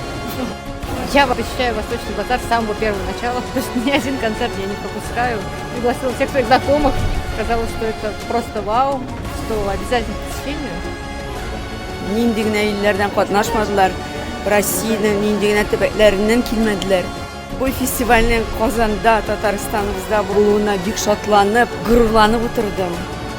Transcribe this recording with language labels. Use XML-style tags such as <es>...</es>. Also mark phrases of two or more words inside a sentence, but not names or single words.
<ru>Я посещаю Восточный базар с самого первого начала, потому что ни один концерт я не пропускаю. Пригласила всех своих знакомых, сказала, что это просто вау, что обязательно посещение.</ru> <tt>Нинди генә илләрдән катнашмадылар, Россиянең нинди генә төбәкләреннән килмәделәр. Бу фестивальнең Казанда, Татарстаныбызда булуына бик шатланып, горурланып утырдым.</tt>